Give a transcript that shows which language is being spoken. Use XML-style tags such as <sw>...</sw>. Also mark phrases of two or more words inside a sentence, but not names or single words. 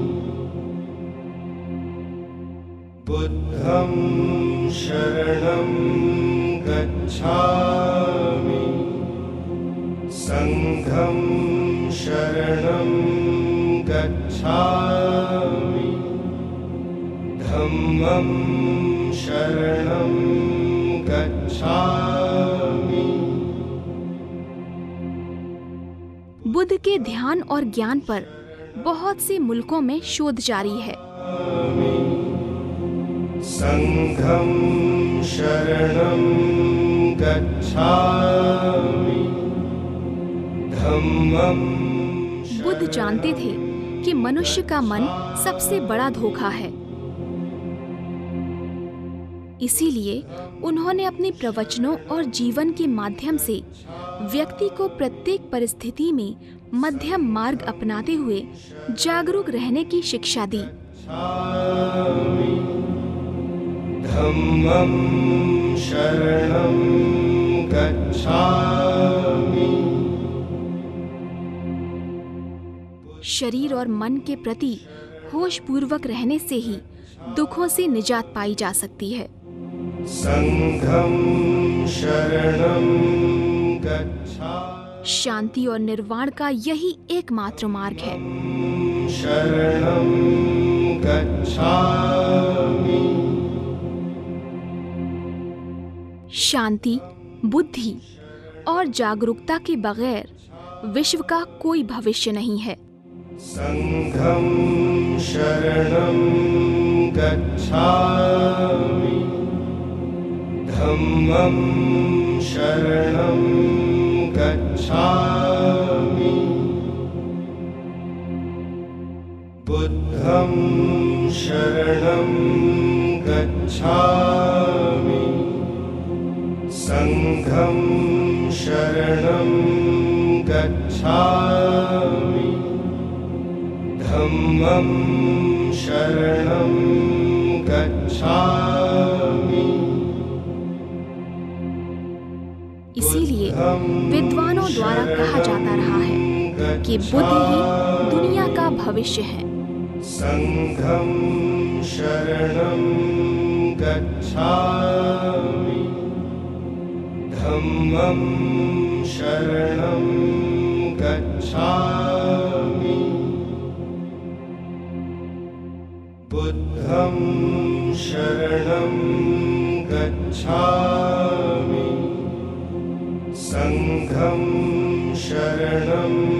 <pi>बुद्धं शरणं गच्छामि। संघं शरणं गच्छामि धम्मं शरणं गच्छामि।</pi> <hi>बुद्ध के ध्यान और ज्ञान पर बहुत से मुल्कों में शोध जारी है।</hi> <pi>संघं शरणं गच्छामि धम्मं।</pi> <hi>बुद्ध जानते थे कि मनुष्य का मन सबसे बड़ा धोखा है। इसीलिए उन्होंने अपने प्रवचनों और जीवन के माध्यम से व्यक्ति को प्रत्येक परिस्थिति में मध्यम मार्ग अपनाते हुए जागरूक रहने की शिक्षा दी।</hi> <pi>धम्मं शरणं गच्छामि।</pi> <hi>शरीर और मन के प्रति होश पूर्वक रहने से ही दुखों से निजात पाई जा सकती है।</hi> <pi>संघं शरणं गच्छामि।</pi> <hi>शांति और निर्वाण का यही एकमात्र मार्ग है।</hi> <pi>शरणं गच्छामि।</pi> <hi>शांति, बुद्धि और जागरूकता के बगैर विश्व का कोई भविष्य नहीं है।</hi> <pi>संघं शरणं गच्छामि धम्मं शरणं गच्छामि बुद्धं शरणं गच्छामि संघं शरणं गच्छामि धम्मं शरणं गच्छामि।</pi> <hi>इसीलिए विद्वानों द्वारा कहा जाता रहा है कि बुद्ध ही दुनिया का भविष्य है।</hi> <pi>संघं शरणं गच्छामि धम्मं शरणं गच्छामि बुद्धं शरणं गच्छामि संघं शरणं</pi>